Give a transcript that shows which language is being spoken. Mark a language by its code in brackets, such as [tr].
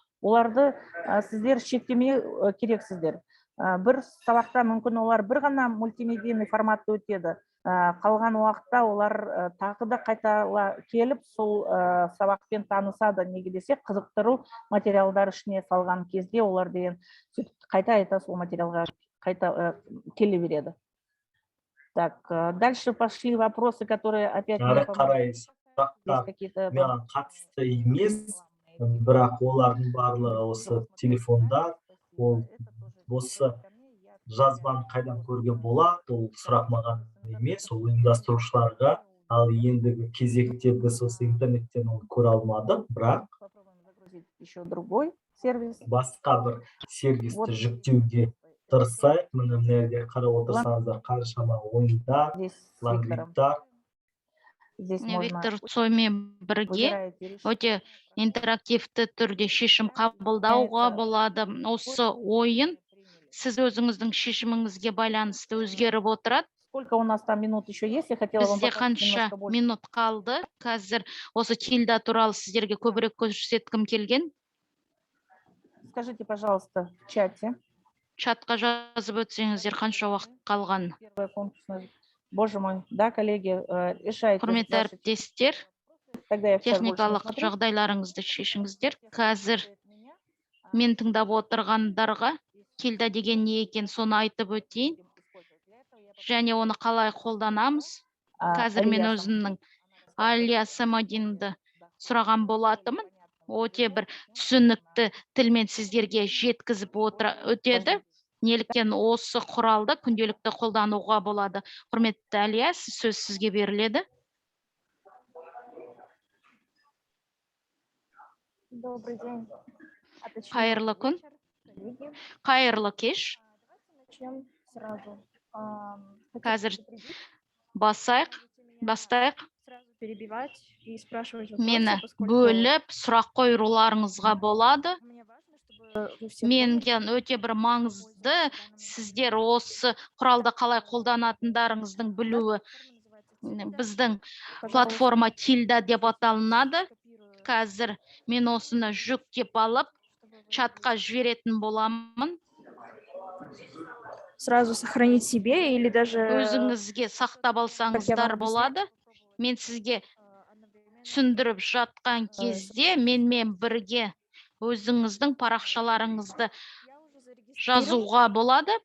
[kk] Оларды сіздер шектемей керексіздер. Бір сабақта мүмкін олар бір ғана мультимедийный форматта өтеді. Қалған уақытта олар тағы да қайта келіп сол сабақпен танысады. Неге десе, қызықтыру материалдар ішіне салған кезде олар деген қайта сол материалға қайта келе береді. [ru] Так, дальше пошли вопросы, которые опять [kk] Ары қарай сұрақтар маған қатысты емес, бірақ олардың барлығы осы телефонда. Ол осы жазбаны қайдан көрген болады, ол сұрақ маған емес, ол ұйымдастырушыларға. Ал ендігі кезекте біз осы интернеттен оны көре алмадық, бірақ [ru] еще другой сервис. [kk] басқа бір сервисті жүктеуге тырысайық. Мына жерде қарап отырсаңыздар, қаншама ойындар, лангридтар. [ru] Здесь можно [kk] Виктор Цоймен бірге өте интерактивті түрде шешім қабылдауға болады. Осы ойын сіз өзіңіздің шешіміңізге байланысты өзгеріп отырады. [ru] Сколько у нас там минут еще есть? Я хотела вам [kk] Бізде қанша минут қалды? Қазір осы Тильда туралы сіздерге көбірек көрсеткім келген. [ru] Скажите, пожалуйста, в чате. [kk] Чатқа жазып өтсеңіздер қанша уақыт қалған? [ru] Боже мой, да, коллеги, решайте. [kk] Құрметті әріптестер, [ru] Тогда я сейчас больше не [kk] техникалық [ru] смотрю. [kk] жағдайларыңызды шешіңіздер. Қазір мен тыңдап отырғандарға Тильда деген не екен соны айтып өтейін. Және оны қалай қолданамыз? Қазір мен өзімнің Алия Самадинді сұраған болатымын. Өте бір түсінікті тілмен сіздерге жеткізіп өтеді. Неліктен осы құралды күнделікті қолдануға болады. Құрметті Алия, сөз сізге беріледі. [ru] Добрый день. [kk] Қайырлы күн, қайырлы кеш. [ru] Начнем сразу. [kk] Қазір бастайық. [ru] Сразу перебивать и спрашивать [kk] Мені [ru] вопросы, поскольку [kk] бөліп сұрақ қойыруларыңызға болады. [ru] мне важно, чтобы вы все [kk] Менге өте бір маңызды сіздер осы құралды қалай қолданатындарыңыздың білуі. Біздің платформа Тильда деп аталынады. Қазір мен осыны жүктеп алып, чатқа жіберетін боламын. [ru] сразу сохранить себе или даже [kk] Өзіңізге сақтап алсаңыздар болады. Мен сізге түсіндіріп жатқан кезде менімен бірге өзіңіздің парақшаларыңызды жазуға болады.